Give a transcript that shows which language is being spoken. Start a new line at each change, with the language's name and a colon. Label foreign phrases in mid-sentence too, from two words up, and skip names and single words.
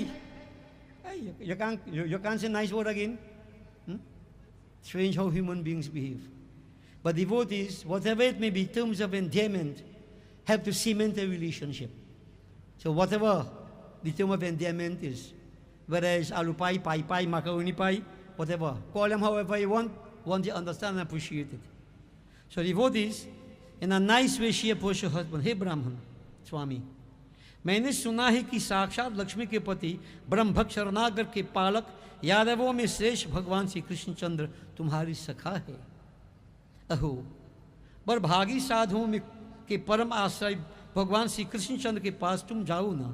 English: Hey, you can't say nice word again. Strange how human beings behave. But devotees, whatever it may be, terms of endearment, help to cement a relationship. So whatever the term of endearment is, whether it's alupai, pai pai, macaroni pie, whatever, call them however you want, once you understand and appreciate it. So devotees, in a nice way, she approached her husband, hey Brahman, Swami,
Hindi: मैंने सुना है कि साक्षात लक्ष्मी के पति ब्रह्म भक्त शरणागत के पालक यादवों में श्रेष्ठ भगवान श्री कृष्णचंद्र तुम्हारी सखा है. अहो, बड़भागी साधुओं में के परम आश्रय भगवान श्री कृष्णचंद्र के पास तुम जाओ ना.